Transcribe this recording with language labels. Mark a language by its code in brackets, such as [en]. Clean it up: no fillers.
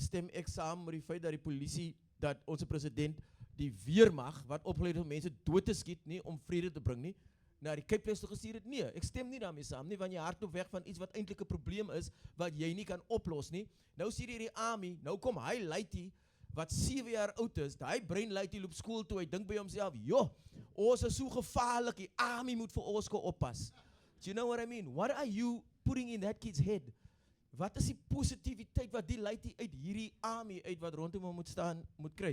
[af] Stem ek saam met die feit dat die polisie, dat onze president die weermag, wat opgeleid is om mense dood te skiet, nie om vrede te bring nie, na die Cape Place toe gestuur het, nee, ek stem nie daarmee saam nie, want jy hardloop weg van iets wat eintlik 'n probleem is, wat jy nie kan oplos nie. Nou sien jy die army, nou kom hy Luitie, wat 7 jaar oud is, die brein Luitie loop skool toe, hy dink by homself, joh, ons is so gevaarlik, die army moet vir ons oppas. [en] Do you know what I mean? What are you putting in that kid's head? [af] Wat is die positiwiteit wat die Luitie uit hierdie army uit wat rondom hom moet staan, moet kry?